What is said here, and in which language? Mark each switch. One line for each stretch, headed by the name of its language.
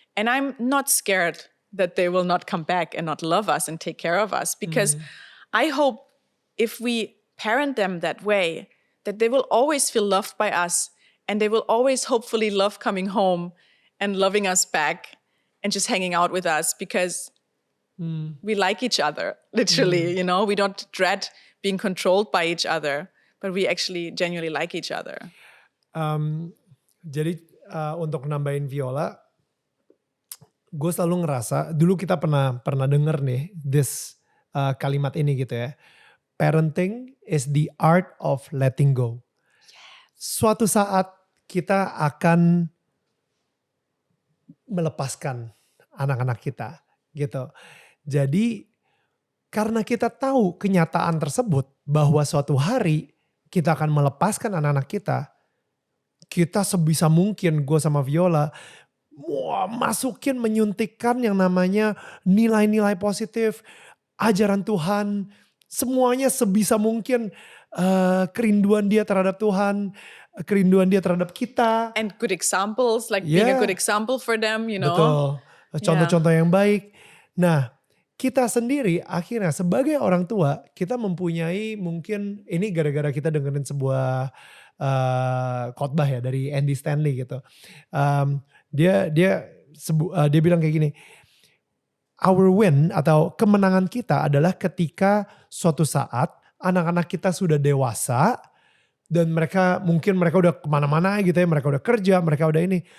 English: And I'm not scared that they will not come back and not love us and take care of us, because I hope if we parent them that way, that they will always feel loved by us, and they will always hopefully love coming home and loving us back and just hanging out with us, because we like each other, literally, we don't dread being controlled by each other, but we actually genuinely like each other.
Indonesian: Jadi untuk nambahin Viola, gue selalu ngerasa, dulu kita pernah denger nih this kalimat ini gitu ya.
English: Parenting is the art of letting go.
Indonesian: Suatu saat kita akan melepaskan anak-anak kita gitu. Jadi karena kita tahu kenyataan tersebut bahwa suatu hari kita akan melepaskan anak-anak kita sebisa mungkin gue sama Viola masukin, menyuntikkan yang namanya nilai-nilai positif, ajaran Tuhan, semuanya sebisa mungkin, kerinduan dia terhadap Tuhan, kerinduan dia terhadap kita.
English: And good examples, like being a good example for them,
Indonesian: Betul, contoh-contoh yang baik. Nah, kita sendiri akhirnya sebagai orang tua, kita mempunyai mungkin, ini gara-gara kita dengerin sebuah khotbah ya dari Andy Stanley gitu. Dia bilang kayak gini,
English: our win
Indonesian: atau kemenangan kita adalah ketika suatu saat anak-anak kita sudah dewasa dan mereka udah kemana-mana gitu ya, mereka udah kerja, mereka udah ini.